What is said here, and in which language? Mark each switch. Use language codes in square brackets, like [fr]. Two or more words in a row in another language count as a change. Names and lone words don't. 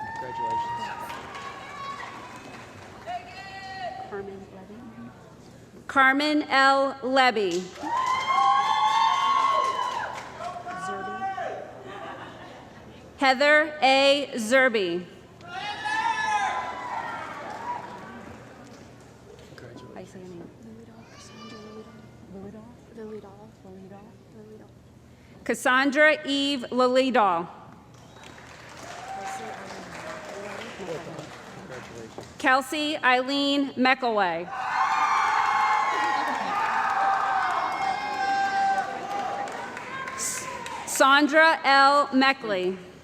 [en] Carmen L. Levy. Heather A. Zerby. I say your name. Cassandra Eve Lalidaw. Kelsey Eileen McElway. Sandra L. Meckley.